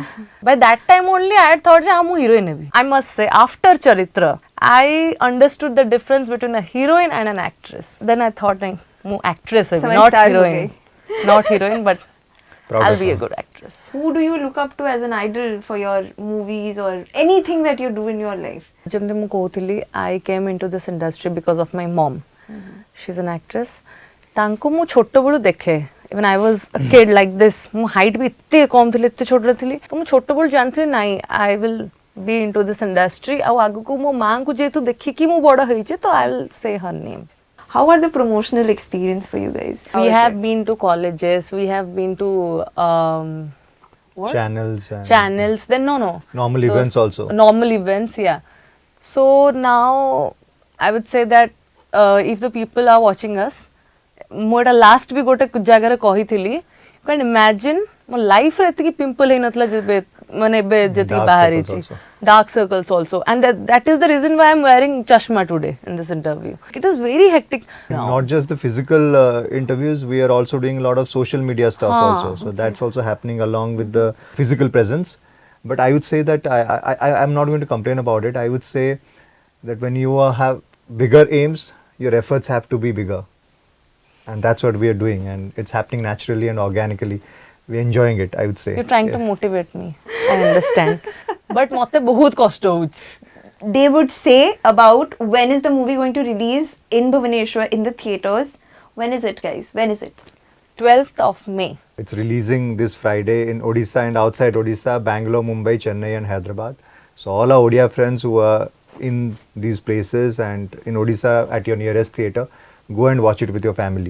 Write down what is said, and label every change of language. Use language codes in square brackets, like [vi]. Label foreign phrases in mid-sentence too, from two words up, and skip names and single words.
[en] By that time only I had thought I'm a heroine. I must say, after Charitra, I understood the difference between a heroine and an actress. Then I thought, I'm an actress, Samajh not star ho heroine. Not heroine, but Proud I'll of be a her. good actress. Who do you look up to as an idol for your movies or anything that you do in your life? [or] ଯେମିତି ମୁଁ କହୁଥିଲି, [en] I came into this industry because of my mom. She's an actress. [or] ତାଙ୍କୁ ମୁଁ ଛୋଟବେଳୁ ଦେଖେ. [en] Even I was a kid like this. [or] ମୋ height ବି ଏତେ କମ୍ ଥିଲି, ଏତେ ଛୋଟ ଥିଲି. ତ ମୁଁ ଛୋଟବେଳୁ ଜାଣିଥିଲି ନାଇଁ, [en] I will be into this industry. [or] ଆଉ ଆଗକୁ ମୋ ମାଙ୍କୁ ଯେହେତୁ ଦେଖିକି ମୁଁ ବଡ଼ ହେଇଛି, ତ [en] I will say her name. How are the promotional experience for you guys? How We is have it? been to colleges. We have been to what? Channels and Channels. Then no. normal Those events also. Normal events, yeah. So now I would say that if the people are watching us, [or] ମୁଁ ଏଟା ଲାଷ୍ଟ ବି ଗୋଟେ ଜାଗାରେ କହିଥିଲି, [en] you can imagine [or] ମୋ ଲାଇଫରେ ଏତିକି ପିମ୍ପଲ ହେଇନଥିଲା ଯେବେ ମାନେ ଏବେ ଯେତିକି [en] Dark [or] ବାହାରିଛି. [en] circles also. Dark circles also, and that is the reason why I'm wearing chashma today in this interview. It is very hectic. Not just the physical interviews, we are also doing a lot of social media stuff also. So that's also happening along with the physical presence. But I would say that I'm not going to complain about it. I would say that when you have bigger aims, your efforts have to be bigger. And that's what we are doing. And it's happening naturally and organically. We're enjoying it, I would say. You're trying to motivate me. I understand. But [or] ମୋତେ ବହୁତ କଷ୍ଟ ହେଉଛି. [en] They would say about when is the movie going to release in Bhubaneswar in the theatres. When is it, guys? When is it? 12th of May. It's releasing this Friday in Odisha and outside Odisha, Bangalore, Mumbai, Chennai and Hyderabad. So all our Odia friends who are in these places and in Odisha at your nearest theatre, go and watch it with your family.